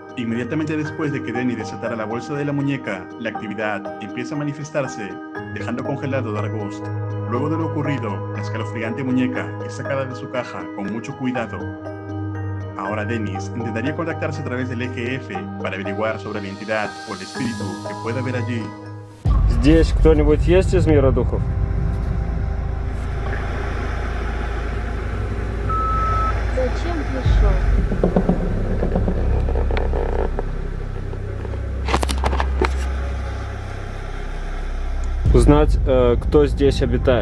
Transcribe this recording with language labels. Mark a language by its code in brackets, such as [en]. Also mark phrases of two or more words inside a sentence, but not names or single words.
[es] Inmediatamente después de que Dennis desatara la bolsa de la muñeca, la actividad empieza a manifestarse, dejando congelado a Dargost. Luego de lo ocurrido, la escalofriante muñeca es sacada de su caja con mucho cuidado. Ahora Dennis intentaría contactarse a través del eje F para averiguar sobre la entidad o el espíritu que pueda haber allí. [ru] Здесь кто-нибудь есть из мира духов? Зачем пришел? Узнать, кто здесь обитает.